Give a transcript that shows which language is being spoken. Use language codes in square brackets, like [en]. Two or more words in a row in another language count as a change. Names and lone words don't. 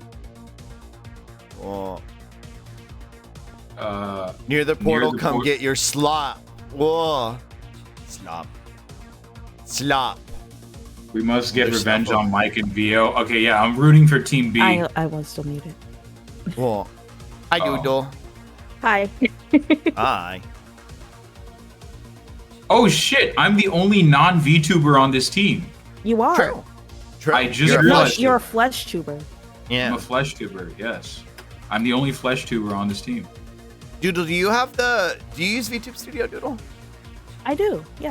[en] Whoa. Near the portal, come get your slop. Whoa. Slop. Slop. We must get There's revenge stuff on Mike and Vio. Okay, yeah, I'm rooting for Team B. I was still muted. Whoa. Hi, Doodle. Hi. Hi. Oh shit! I'm the only non-VTuber on this team. You are. True. I just realized. You're a flesh tuber. Yeah. I'm a flesh tuber. Yes, I'm the only flesh tuber on this team. Doodle, do you use VTube Studio, Doodle? I do. Yeah.